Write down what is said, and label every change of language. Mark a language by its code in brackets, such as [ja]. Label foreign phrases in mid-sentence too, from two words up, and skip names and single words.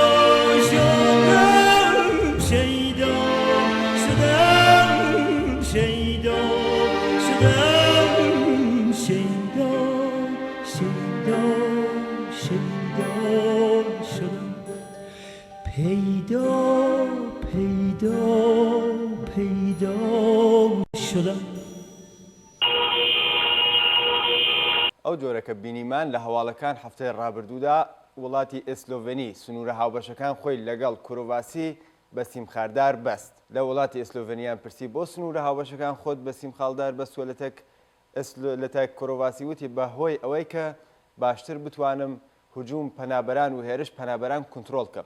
[fa] شدم شیدا شدم شیدا شدم شیدا شیدا شیدا شدم پیدا پیدا پیدا شدم. [ckb] ئەو جۆرەکە بینیمان لە هەواڵەکان هەفتەی ڕابردوودا وڵاتی ئێسلۆڤێنی سنوورە هاوبەشەکان خۆی لەگەڵ کورۆڤاسی بە سیمخاردار بەست. لە وڵاتی ئێسلۆڤێنیان پرسی بۆ سنوورە هاوبەشەکان خۆت بە سیمخاڵدار بەستووە لە تەک کورۆڤاسی وتی بەهۆی ئەوەی کە باشتر بتوانم هجووم پەنابەران و هێرش پەنابەران کنترۆڵ بکەم.